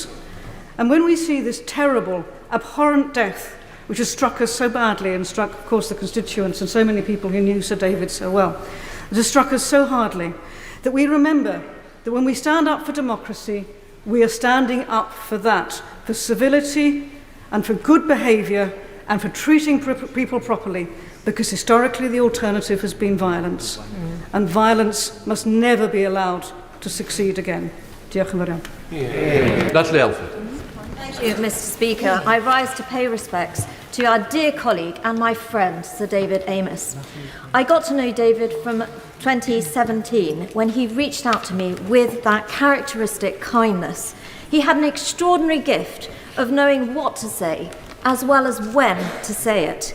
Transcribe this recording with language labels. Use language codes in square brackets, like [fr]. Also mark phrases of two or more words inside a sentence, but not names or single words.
[en] And when we see this terrible, abhorrent death which has struck us so badly and struck, of course, the constituents and so many people who knew Sir David so well, it has struck us so hardly that we remember that when we stand up for democracy, we are standing up for that, for civility and for good behaviour and for treating people properly, because historically the alternative has been violence. And violence must never be allowed to succeed again. [cy] Diolch yn fawr iawn. [en] Natalie Alford. Thank you, Mr. Speaker. I rise to pay respects to our dear colleague and my friend, Sir David Amess. I got to know David from 2017 when he reached out to me with that characteristic kindness. He had an extraordinary gift of knowing what to say, as well as when to say it.